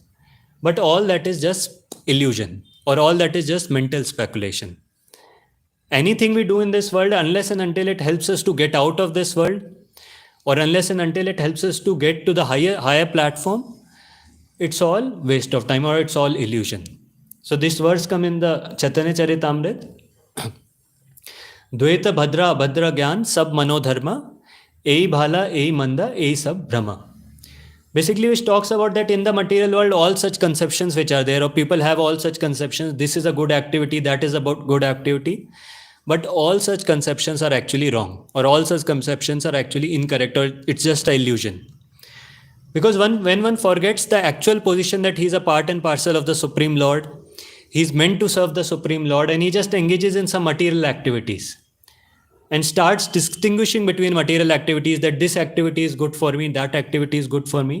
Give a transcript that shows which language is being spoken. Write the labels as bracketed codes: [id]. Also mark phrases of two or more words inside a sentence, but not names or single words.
[en] But all that is just illusion, or all that is just mental speculation. Anything we do in this world, unless and until it helps us to get out of this world, or unless and until it helps us to get to the higher platform, it's all waste of time, or it's all illusion. So this verse come in the Chaitanya Charitamrita. [bn] দ্বৈত ভদ্র অভদ্র জ্ঞান সব মনোধর্ম, এই ভাল, এই মন্দ, এই সব ভ্রম. [en] Basically, which talks about that in the material world, all such conceptions which are there, or people have all such conceptions, this is a good activity, that is about good activity. But all such conceptions are actually wrong, or all such conceptions are actually incorrect, or it's just an illusion. Because when one forgets the actual position that he's a part and parcel of the Supreme Lord, he's meant to serve the Supreme Lord, and he just engages in some material activities and starts distinguishing between material activities, that this activity is good for me, that activity is good for me.